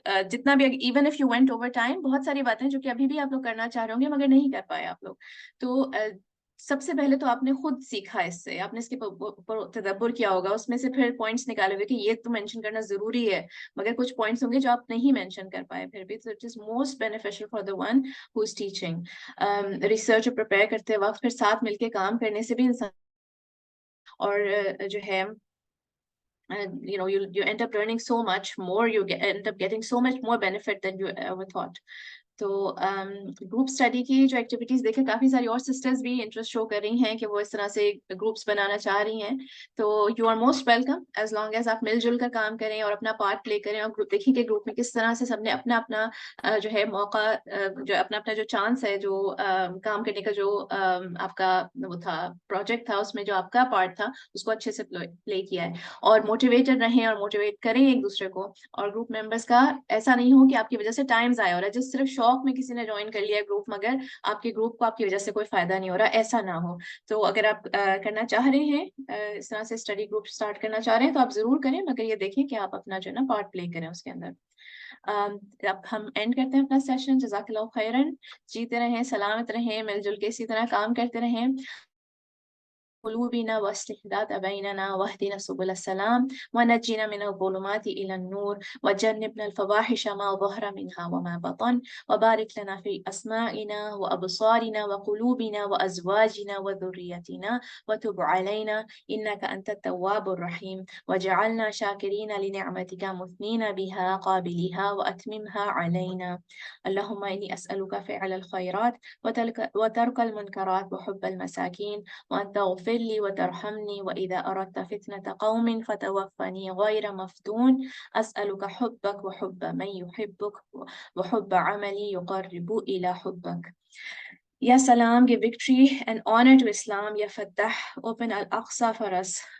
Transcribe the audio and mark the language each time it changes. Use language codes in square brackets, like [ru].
[ur] جتنا بھی [en] even if you went over time, [ur] بہت ساری باتیں جو کہ ابھی بھی آپ لوگ کرنا چاہ رہے ہوں گے مگر نہیں کر پائے آپ لوگ. تو سب سے پہلے تو آپ نے خود سیکھا, اس سے آپ نے اس کے اوپر تدبر کیا ہوگا, اس میں سے پھر پوائنٹس نکالے ہوئے کہ یہ تو مینشن کرنا ضروری ہے, مگر کچھ پوائنٹس ہوں گے جو آپ نہیں مینشن کر پائے پھر بھی. [en] So it is most beneficial for the one who is teaching. [ur] Research prepare کرتے وقت پھر ساتھ مل کے کام کرنے سے بھی انسان, اور جو ہے [en] you end up learning so much more, you end up getting so much more benefit than you ever thought. [ur] تو گروپ اسٹڈی کی جو ایکٹیویٹیز دیکھیں کافی ساری اور سسٹرز بھی انٹرسٹ شو کر رہی ہیں کہ وہ اس طرح سے گروپس بنانا چاہ رہی ہیں. تو [en] you are most welcome as long as [ur] آپ مل جل کر کام کریں اور اپنا پارٹ پلے کریں, اور دیکھیں کہ گروپ میں کس طرح سے سب نے اپنا اپنا جو ہے موقع, جو اپنا اپنا جو چانس ہے, جو کام کرنے کا جو آپ کا وہ تھا پروجیکٹ تھا, اس میں جو آپ کا پارٹ تھا اس کو اچھے سے پلے کیا ہے. اور موٹیویٹڈ رہیں اور موٹیویٹ کریں ایک دوسرے کو. اور گروپ ممبرس کا ایسا نہیں ہو کہ آپ کی وجہ سے ٹائم ضائع ہو رہا ہے, جس صرف شوق میں کسی نے جوائن کر لیا گروپ مگر آپ کے گروپ کو آپ کی وجہ سے کوئی فائدہ نہیں ہو رہا, ایسا نہ ہو. تو اگر آپ کرنا چاہ رہے ہیں اس طرح سے اسٹڈی گروپ اسٹارٹ کرنا چاہ رہے ہیں تو آپ ضرور کریں, مگر یہ دیکھیں کہ آپ اپنا جو ہے نا پارٹ پلے کریں اس کے اندر. اب ہم اینڈ کرتے ہیں اپنا سیشن. جزاک اللہ خیرن. جیتے رہیں, سلامت رہیں, مل جل کے اسی طرح کام کرتے رہیں. [ar] قلوبنا واصلح ذات بيننا واهدنا سبل السلام ونجنا من الظلمات إلى النور وجنبنا الفواحش ما ظهر منها وما بطن وبارك لنا في أسماعنا وأبصارنا وقلوبنا وأزواجنا وذريتنا وتب علينا إنك أنت التواب الرحيم وجعلنا شاكرين لنعمتك مثنين بها قابلها وأتممها علينا. اللهم إني أسألك فعل الخيرات وترك المنكرات وحب المساكين وأن تغفر لي وترحمني وإذا أردت فتنة قوم فتوفني غير مفتون. أسألك حبك وحب من يحبك وحب عملي يقرب إلى حبك. [en] Ya Salam, give victory and honor to Islam. Ya Fattah, open Al-Aqsa for us.